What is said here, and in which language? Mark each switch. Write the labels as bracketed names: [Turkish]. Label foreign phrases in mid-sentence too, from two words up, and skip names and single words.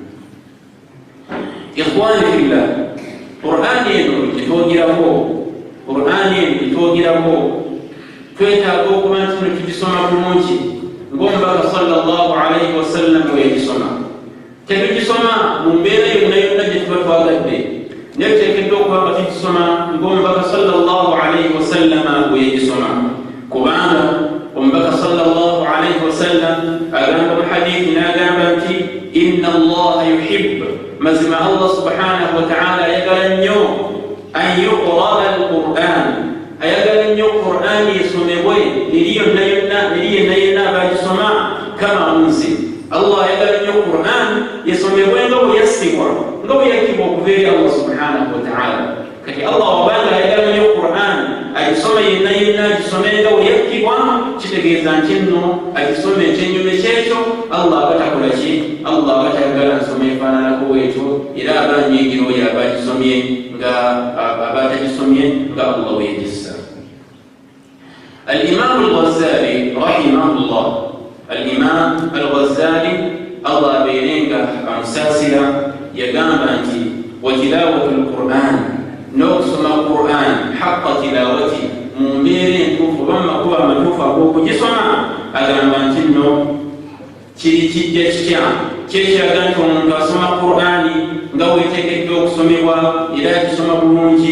[Arabic] إخواني في الله, [Ganda] Qur'an eno gyetwogerako twetaaga okuba nti no tugisoma bulungi ng'omubaka [Arabic] صلى الله عليه وسلم [Ganda] bwe yagisoma. Tetugisoma mu mbeera yonna yonna gye tuba twagadde, naye tuteekeddwa okuba nga tugisoma ng'omubaka [Arabic] صلى الله عليه وسلم [Ganda] bwe yagisoma, kubanga omubaka [Arabic] صلى الله عليه وسلم [Ganda] agamba mu hadithi n'agamba nti [Arabic] إن الله يحب, [Ganda] mazima Allah [Arabic] سبحانه وتعالى [Ganda] ayagala nnyo [Arabic] أن يقرأ القرآن, [Ganda] ayagala nnyo Qur'an esomebwe eri yonna yenna abagisoma [Arabic] كما أنزل. [Ganda] Allah ayagala nnyo Qur'an esomebwe nga bwe yassibwa, nga bwe yakkibwa okuva eri Allah [Arabic] سبحانه وتعالى. [Ganda] Kati Allah wabanga ayagala nnyo Qur'an agisoma yenna agisome nga bwe yakkibwa, kitegeeza nti nno agisome ekyennyume kyekyo Allah abatakola ki? Allah abatayagala nsoma efaananako bwetyo, era abanyiigira oyo abagisomye nga abatagisomye nga Allah bwe yagissa. Al-Imam al-Ghazali rahimahullah, Al-Imam al-Ghazali Allah abeerenga amusaasira, yagamba nti [Arabic] وتلاوة القرآن, [Ganda] n'okusoma Qur'an [Arabic] حق تلاوته, [Ganda] mu mbeera entuufu oba mu makubo amatuufu ag'okugisoma, agamba nti nno kiri kijja kitya kyekiraga nti omuntu asoma Qur'ani nga weeteekeddwa okusomebwa era agisoma bulungi.